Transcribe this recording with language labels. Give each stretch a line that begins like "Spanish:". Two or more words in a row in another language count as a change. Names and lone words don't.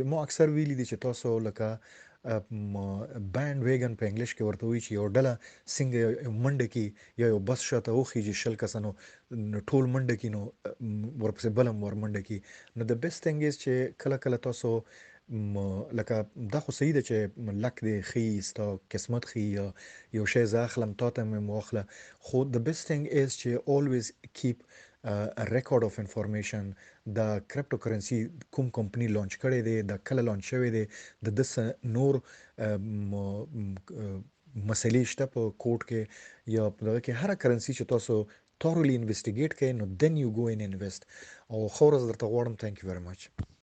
Pashto: ما اکثر ویلي دي چې تاسو لکه بینډ ویګن په انګلیش کې ورته وایي چې یو ډله څنګه منډه کې یا یو بس شاته وخیږي 100 کسانو ټول منډه کې، نو ورپسې بل هم ور منډه کې. نو
English: the best thing is
Pashto: چې کله کله تاسو لکه دا خو صحیح ده چې لک دی ښي، ستا قسمت ښي، یا یو شی زه اخلم تا ته مې واخله، خو
English: the best thing is
Pashto: چې
English: always keep a record of information.
Pashto: دا
English: crypto currency
Pashto: کوم کمپنی لانچ کړی دی، دا کله لانچ شوی دی، د دسه نور مسلې شته په کوډ کې یا په دغه کې. هر کرنسی چې تاسو
English: thoroughly investigate
Pashto: کړئ، نو
English: then you go and invest.
Pashto: او ښه ورځ درته غواړم.
English: thank you very much.